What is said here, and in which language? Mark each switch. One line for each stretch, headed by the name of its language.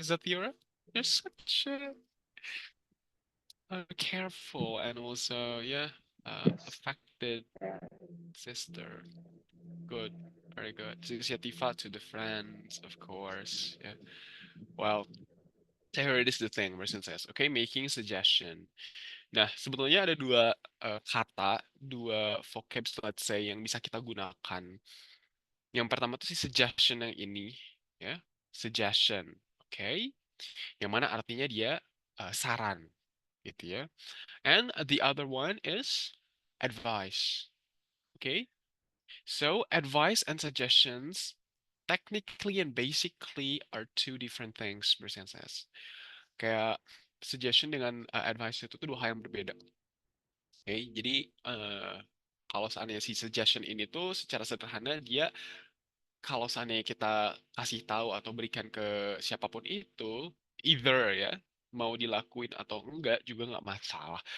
English: Is that You're such a careful and also, yeah, affected sister. Good, very good. Inisiativa to the friends, of course. Yeah. Well, here it is the thing, person says, okay, making suggestion.
Indonesian: Nah, sebetulnya ada dua kata, dua vocabs,
English: let's say,
Indonesian: yang bisa kita gunakan. Yang pertama tuh si suggestion yang ini, ya, suggestion, oke, yang mana artinya dia saran, gitu ya.
English: And the other one is advice, okay? So advice and suggestions technically and basically are two different things, bersenses.
Indonesian: Kayak suggestion dengan advice itu tuh dua hal yang berbeda. Oke, jadi kalau seandainya si suggestion ini tuh secara sederhana dia kalau seandainya kita kasih tahu atau berikan ke siapapun itu, either ya mau dilakuin atau enggak juga nggak masalah.